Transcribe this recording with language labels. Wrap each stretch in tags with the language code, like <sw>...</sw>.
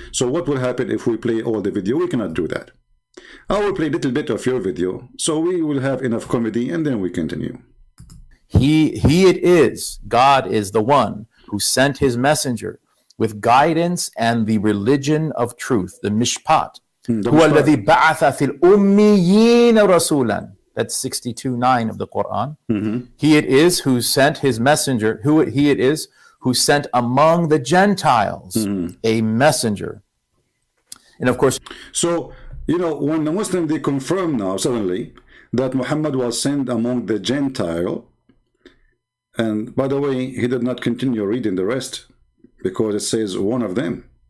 <en>So what will happen if we play all the video? We cannot do that. I will play a little bit of your video, so we will have enough comedy, and then we continue. He it is, God is the one who sent his messenger with guidance and the religion of truth, the mishpat.</en> <ar>هو الذي بعث في الأميين رسولا.</ar> <en>That's 62:9 of the Quran. He it is who sent his messenger, he it is who sent among the Gentiles a messenger. And of course, so, when the Muslim, they confirm now suddenly that Muhammad was sent among the Gentile, and by the way, he did not continue reading the rest because it says one of them.</en>